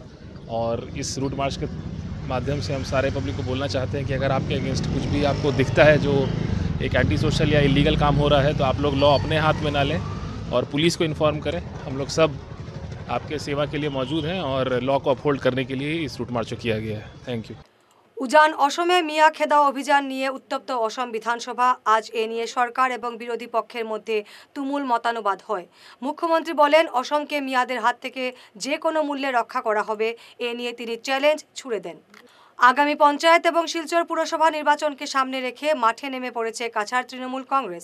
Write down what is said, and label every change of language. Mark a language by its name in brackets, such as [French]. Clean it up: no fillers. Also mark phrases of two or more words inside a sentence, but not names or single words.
[Hindi] और इस [English] route march [Hindi] के माध्यम से हम सारे पब्लिक को बोलना चाहते हैं कि अगर आपके अगेंस्ट कुछ भी आपको दिखता है जो एक [English] anti social [Hindi] या इलीगल काम हो रहा है, तो आप लोग लॉ अपने हाथ में ना लें और पुलिस को इन्फॉर्म करें। हम लोग सब आपके सेवा के लिए मौजूद हैं और लॉ को अपहोल्ड करने के लिए इस [English] route march [Hindi] को किया गया है। [English] Thank you. [Bangla] উজান অসমে মিয়া খেদাও অভিযান নিয়ে উত্তপ্ত অসম বিধানসভা। আজ এ নিয়ে সরকার এবং বিরোধী পক্ষের মধ্যে তুমুল মতানুবাদ হয়। মুখ্যমন্ত্রী বলেন, অসমকে মিয়াদের হাত থেকে যে কোনো মূল্যে রক্ষা করা হবে। এ নিয়ে তিনি চ্যালেঞ্জ ছুড়ে দেন। আগামী পঞ্চায়েত এবং শিলচর পুরসভা নির্বাচনকে সামনে রেখে মাঠে নেমে পড়েছে কাছাড় তৃণমূল কংগ্রেস।